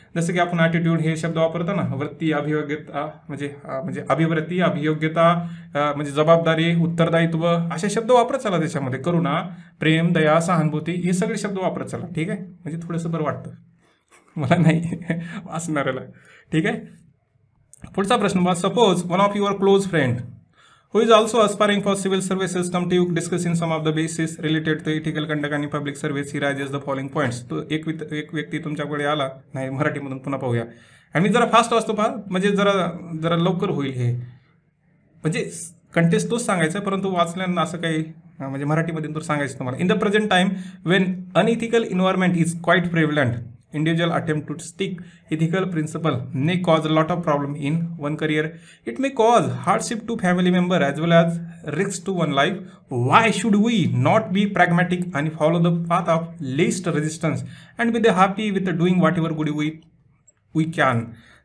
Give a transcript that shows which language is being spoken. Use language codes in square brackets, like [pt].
[mr] जसं की आपण ॲटिट्यूड हे शब्द वापरतो ना, वृत्ती, अभियोग्यता म्हणजे अभिवृत्ती, अभियोग्यता, म्हणजे जबाबदारी, उत्तरदायित्व, असे शब्द वापरत चला त्याच्यामध्ये. करुणा, प्रेम, दया, सहानुभूती, हे सगळे शब्द वापरत चला. ठीक आहे, म्हणजे थोडंसं बरं वाटतं मला नाही वाचणाऱ्याला. ठीक आहे, पुढचा प्रश्न. [en] Suppose one of your close friend who is also aspiring for civil services come to you discussing some of the basis related to ethical conduct and public service. He raises the following points. [mr] तो एक व्यक्ती तुमच्याकडे आला, नाही मराठीमधून पुन्हा पाहूया. आणि मी जरा फास्ट वाचतो पहा, म्हणजे जरा लवकर होईल हे. म्हणजे कंटेस्ट तोच सांगायचा, परंतु वाचल्यानं असं काही म्हणजे मराठीमध्ये तर सांगायचं तुम्हाला. [en] In the present time when unethical environment is quite prevalent, individual attempt to stick ethical principle may cause a lot of problem in one career. It may cause hardship to family member as well as risks to one life. Why should we not be pragmatic and follow the path of least resistance and be happy with doing whatever good we can?